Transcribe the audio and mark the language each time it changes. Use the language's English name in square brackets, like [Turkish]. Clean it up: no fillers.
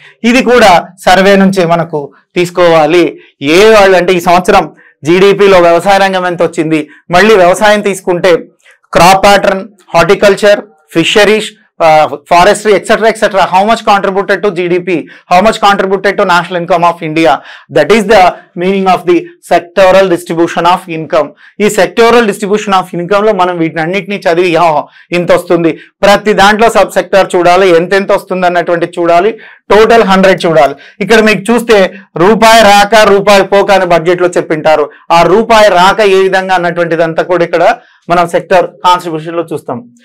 [Telugu] ఇది కూడా సర్వే నుంచి మనకు తీసుకోవాలి. వాళ్ళు అంటే ఈ సంవత్సరం జీడిపిలో వ్యవసాయ రంగం ఎంత వచ్చింది, మళ్ళీ వ్యవసాయం తీసుకుంటే crop pattern, horticulture, fisheries, forestry, etc. [English] How much contributed to GDP? How much contributed to national income of India? That is the meaning of the sectoral distribution of income. [Telugu] ఈ sectoral distribution of income లో మనం వీటిని అన్నిటినీ చదివి ఇంత వస్తుంది, ప్రతి దాంట్లో సబ్ సెక్టర్ చూడాలి, ఎంత వస్తుంది అన్నటువంటి చూడాలి, టోటల్ 100 చూడాలి. ఇక్కడ మీకు చూస్తే రూపాయి రాక రూపాయి పోక అని బడ్జెట్ లో చెప్పింటారు. ఆ రూపాయి రాక ఏ విధంగా అన్నటువంటిదంతా కూడా ఇక్కడ మనం సెక్టర్ కాన్స్టిట్యూషన్ లో చూస్తాం.